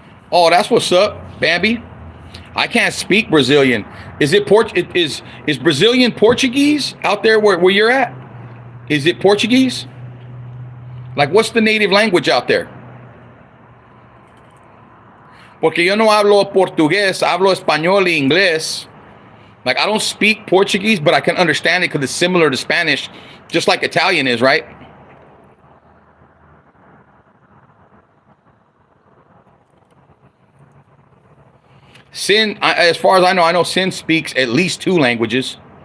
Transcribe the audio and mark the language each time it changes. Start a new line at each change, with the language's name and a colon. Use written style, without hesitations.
English: Oh, that's what's up, Bambi. I can't speak Brazilian. Is it is Brazilian Portuguese out there where you're at? Is it Portuguese? Like, what's the native language out there?
Spanish: Porque yo no hablo portugués, hablo español y inglés.
English: Like, I don't speak Portuguese, but I can understand it because it's similar to Spanish, just like Italian is, right? Sin, as far as I know Sin speaks at least 2 languages.